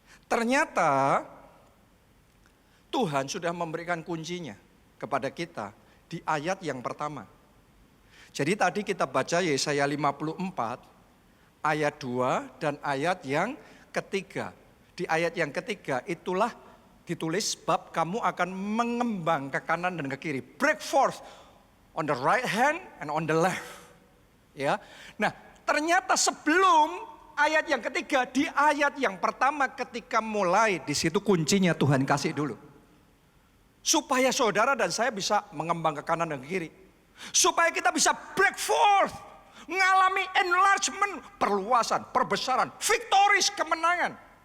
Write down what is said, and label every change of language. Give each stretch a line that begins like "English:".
Indonesian: Ternyata Tuhan sudah memberikan kuncinya kepada kita di ayat yang pertama. Jadi tadi kita baca Yesaya 54 ayat 2 dan ayat yang ketiga. Di ayat yang ketiga itulah ditulis bab kamu akan mengembang ke kanan dan ke kiri.
English: Break forth on the right hand and on the left.
Indonesian: Ya. Nah, ternyata sebelum ayat yang ketiga, di ayat yang pertama ketika mulai di situ kuncinya Tuhan kasih dulu. Supaya saudara dan saya bisa mengembang ke kanan dan ke kiri. Supaya kita bisa
English: break forth.
Indonesian: Mengalami enlargement, perluasan, perbesaran, victories, kemenangan.